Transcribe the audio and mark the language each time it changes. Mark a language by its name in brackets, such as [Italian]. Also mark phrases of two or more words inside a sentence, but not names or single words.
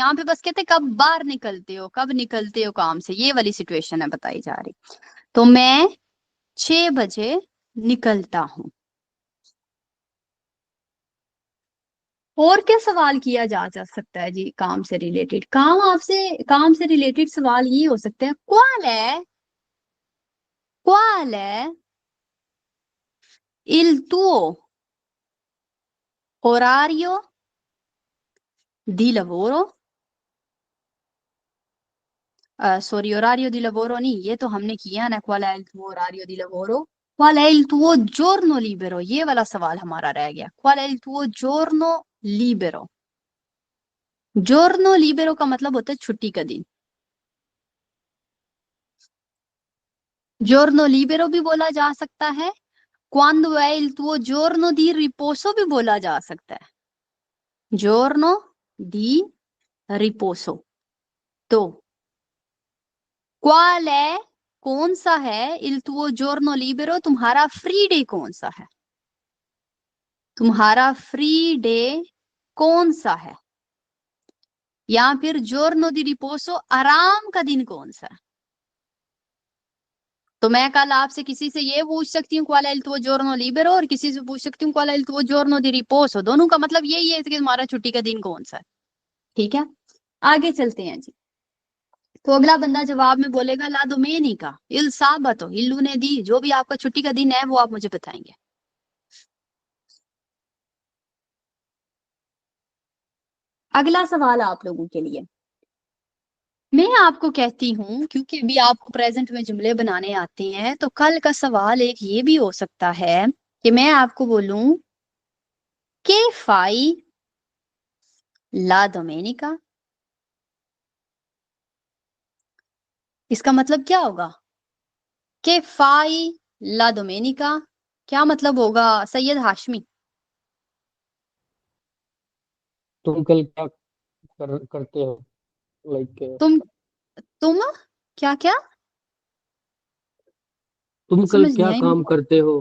[Hindi] यहाँ पे बस कहते कब बाहर निकलते हो, कब निकलते हो काम से, ये वाली सिचुएशन है बताई जा रही। तो मैं 6 बजे निकलता हूं। और क्या सवाल किया जा सकता है जी काम से रिलेटेड? काम से रिलेटेड सवाल ये हो सकते हैं [Italian] qual è il tuo orario di lavoro, [Hindi] sorry, [Italian] orario di lavoro [Hindi] नहीं, ये तो हमने किया ना, [Italian] qual è il tuo orario di lavoro, qual è il tuo giorno libero, [Hindi] ये वाला सवाल हमारा रह गया, [Italian] qual è il tuo giorno libero। giorno libero [Hindi] का मतलब होता है छुट्टी का दिन। [Italian] giorno libero [Hindi] भी बोला जा सकता है, [Italian] quando è il tuo giorno di riposo [Hindi] भी बोला जा सकता है, [Italian] giorno di riposo। [Hindi] तो [Italian] qual è, [Hindi] कौन सा है, [Italian] il tuo giorno libero, [Hindi] तुम्हारा [English] free day [Hindi] कौन सा है, तुम्हारा [English] free day [Hindi] कौन सा है, या फिर [Italian] giorno di riposo, [Hindi] आराम का दिन कौन सा है। तो मैं कल आपसे किसी से ये पूछ सकती हूँ [Italian] qual è il tuo giorno libero, [Hindi] और किसी से पूछ सकती हूँ [Italian] qual è il tuo giorno di riposo, [Hindi] दोनों का मतलब यही है कि तुम्हारा छुट्टी का दिन कौन सा है। ठीक है, आगे चलते हैं जी। तो अगला बंदा जवाब में बोलेगा [Italian] la domenica, il sabato, il lunedì, [Hindi] जो भी आपका छुट्टी का दिन है वो आप मुझे बताएंगे। अगला सवाल आप लोगों के लिए, मैं आपको कहती हूँ, क्योंकि अभी आपको प्रेजेंट में जुमले बनाने आते हैं, तो कल का सवाल एक ये भी हो सकता है कि मैं आपको बोलूं [Italian] che fai la domenica, [Hindi] इसका मतलब क्या होगा, che fai la domenica, क्या मतलब होगा सैयद हाशमी। तुम कल क्या करते हो, लाइक तुम क्या क्या, तुम कल समझ नहीं क्या आई काम मुझे। करते हो।